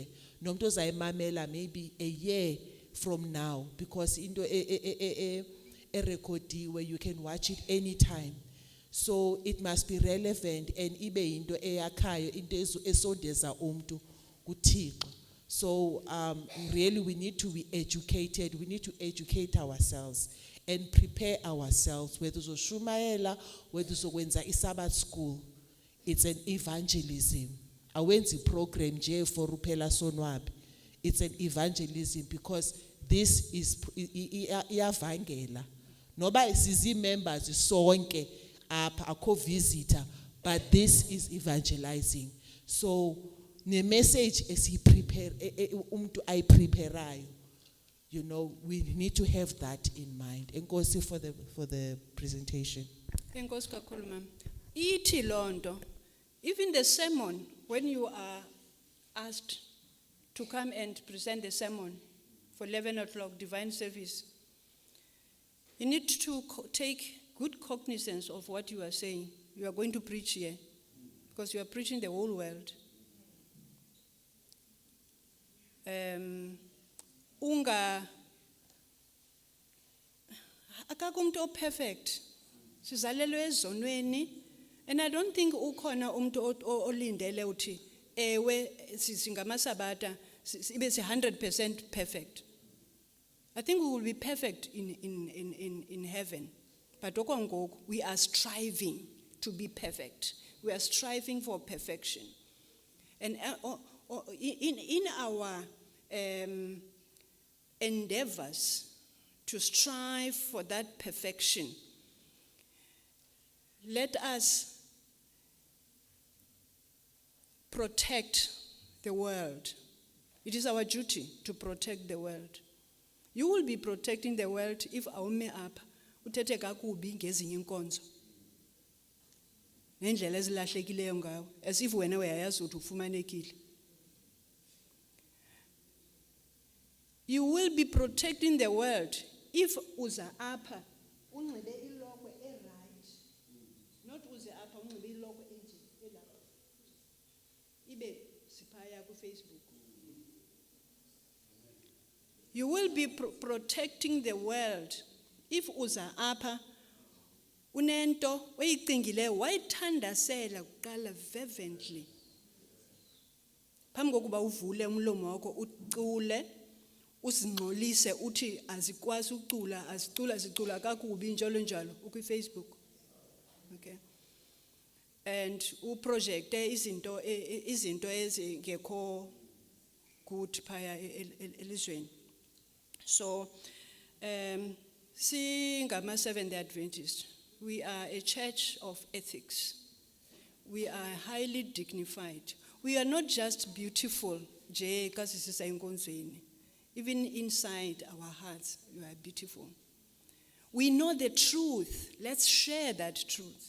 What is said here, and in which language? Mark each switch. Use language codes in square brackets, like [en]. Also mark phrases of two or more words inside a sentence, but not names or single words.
[xh] Nomuntu ozayimamela [en] maybe a year from now, because [xh] into erekhodiwe, [en] you can watch it anytime. So it must be relevant and [xh] ibe into eyakhayo, into esondeza umuntu kuThixo. [en] So really we need to be educated, we need to educate ourselves and prepare ourselves, whether uzoshumayela, whether [xh] uzokwenza iSabbath [en] school. It's an evangelism. [xh] Awenzi program nje for uphela sonwabi. [en] It's an evangelism because this is iyavangela. [xh] Noba sizi members sonke apha akho visitor, [en] but this is evangelizing. [xh] So ne [en] message prepare [xh] umuntu ayipreparayo. [en] You know, we need to have that in mind. Enkosi for the presentation. [xh] Enkosi kakhulu mama. Ithi lonto, [en] even the sermon, when you are asked to come and present the sermon for 11 o'clock divine service, you need to take good cognizance of what you are saying. You are going to preach here because you are preaching the whole world. [xh] Akakho umuntu perfect. Sizalelwe ezonweni, [en] and I don't think [xh] ukhona umuntu olindele uthi ewe singamasabata sibe 100% perfect. [en] I think we will be perfect in heaven. But okwangoku, we are striving to be perfect. We are striving for perfection. And in our endeavors to strive for that perfection, let us protect the world. It is our duty to protect the world. You will be protecting the world if [xh] awume apha uthethe kakubi ngezinye inkonzo nendlela ezilahlekileyo ngawo, as if wena uyayazi ukuthi ufumanekile. [en] You will be protecting the world if [xh] uza apha unxibe ilokwe [en] right, not [xh] uze apha unxibe ilokwe enje elapha ibe siphaya ku Facebook. [en] You will be protecting the world if [xh] uza apha unento oyicingileyo wayithandasela kuqala [en] fervently. [xh] Phambi kokuba uvule umlomo wakho ucule usingxolise uthi azikwazi ucula, azicula kakubi njalo njalo ku Facebook. [en] Okay. [xh] And uprojecte izinto ezingekho good phaya elizweni. [en] So singama Seventh-day Adventists, we are a church of ethics. We are highly dignified. We are not just beautiful, even inside our hearts, we are beautiful. We know the truth. Let's share that truth.